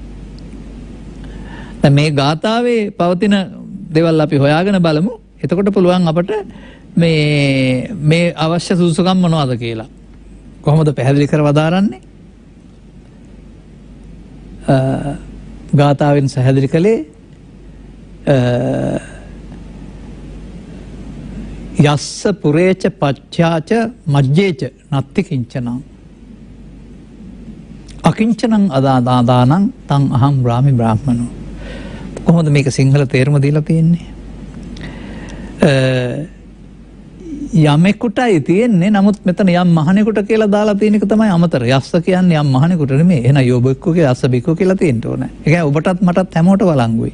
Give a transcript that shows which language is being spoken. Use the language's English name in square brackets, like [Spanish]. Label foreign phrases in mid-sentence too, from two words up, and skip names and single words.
[Sinhala] දැන් මේ ගාථාවේ පවතින දේවල් අපි හොයාගෙන බලමු. එතකොට පුළුවන් අපට මේ අවශ්‍ය සුසුකම් මොනවද කියලා. කොහොමද පැහැදිලි කරවදාරන්නේ? ගාථාවෙන් පැහැදිලි කළේ [Pali] යස්ස පුරේච පච්චාච මජ්ජේච නත්ති කිංචනං අකිංචනං අදාදානං තං අහං බ්‍රාහ්මි බ්‍රාහ්මනෝ. [Sinhala] කොහොමද මේක සිංහල තේරුම දීලා තියෙන්නේ? යමෙකුටයි තියෙන්නේ, නමුත් මෙතන යම් මහණෙකුට කියලා දාලා තියෙන එක තමයි අමතර. යස්ස කියන්නේ යම් මහණෙකුට නෙමෙයි. එහෙනම් යෝබෙක්කෝ කියලා [Pali] යස්ස බික්කෝ [Sinhala] කියලා තියෙන්න ඕනේ. ඒ කියන්නේ ඔබටත් මටත් හැමෝට වළංගුයි.